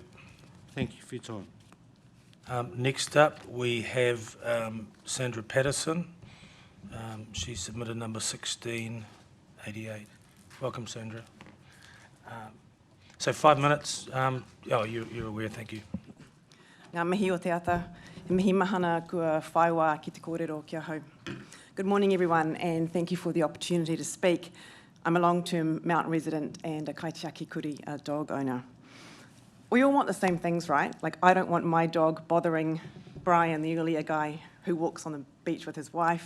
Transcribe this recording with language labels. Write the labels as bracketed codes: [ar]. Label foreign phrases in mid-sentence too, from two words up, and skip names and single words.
[en] Thank you for your time. Next up, we have Sandra Patterson. She submitted number 1688. Welcome, Sandra. So 5 minutes. You're aware, thank you. [mi] Ngā mihi o te ata, he mihi mahana kua whaiwa ki te kōrero kia hau. [en] Good morning, everyone, and thank you for the opportunity to speak. I'm a long-term mountain resident and a [mi] kaitiaki kuri, [en] a dog owner. We all want the same things, right? Like, I don't want my dog bothering Brian, the earlier guy who walks on the beach with his wife.